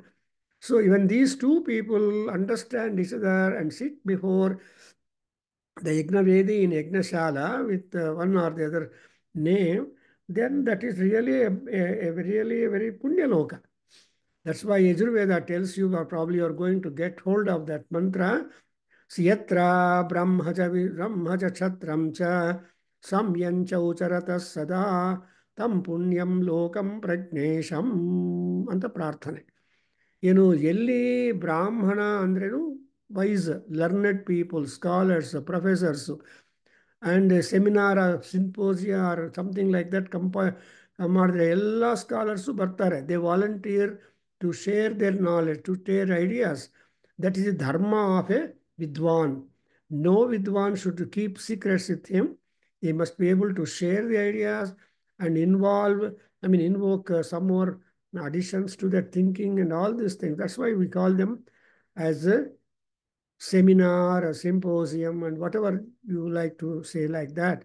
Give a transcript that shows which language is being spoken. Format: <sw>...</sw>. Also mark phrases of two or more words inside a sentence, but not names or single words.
<en>So even these two people understand each other and sit before the Yagnavedi in Yagnashala with one or the other name, then that is really really a very punyaloka. That's why Yajurveda tells you, or probably you are going to get hold of that mantra.</en> <sa>सियत्र ब्रह्मज क्षत्रं च सम्यञ्च उचरत सद तं पुण्यं लोकं प्रज्ञेषम्</sa> <kn>ಅಂತ ಪ್ರಾರ್ಥನೆ. ಏನು ಎಲ್ಲಿ ಬ್ರಾಹ್ಮಣ ಅಂದ್ರೇನು</kn> <en>wise learned people, scholars, professors, and seminar symposia or something like that</en> <kn>ಮಾಡಿದ್ರೆ ಎಲ್ಲ ಸ್ಕಾಲರ್ಸು ಬರ್ತಾರೆ.</kn> <en>They volunteer to share their knowledge, to share ideas. That is the dharma of a vidwan. No vidwan should keep secrets with him. He must be able to share the ideas and invoke some more additions to that thinking and all these things. That's why we call them as a seminar, a symposium, and whatever you like to say like that.</en>